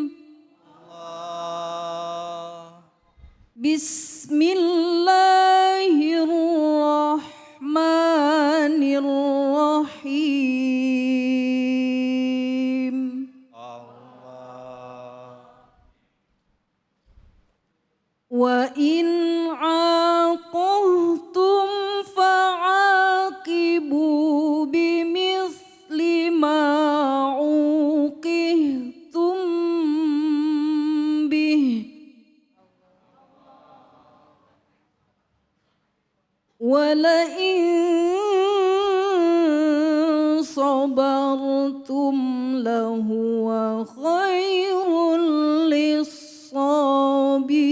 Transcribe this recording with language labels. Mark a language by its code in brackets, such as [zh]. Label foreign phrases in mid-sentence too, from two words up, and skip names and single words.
[ar] بسم الله الرحمن الرحيم. وإن عاقبتم فعاقبوا بمثل ما عوقبتم به. وَلَئِن صَبَرْتُمْ لَهُوَ خَيْرٌ لِلصَّابِرِينَ.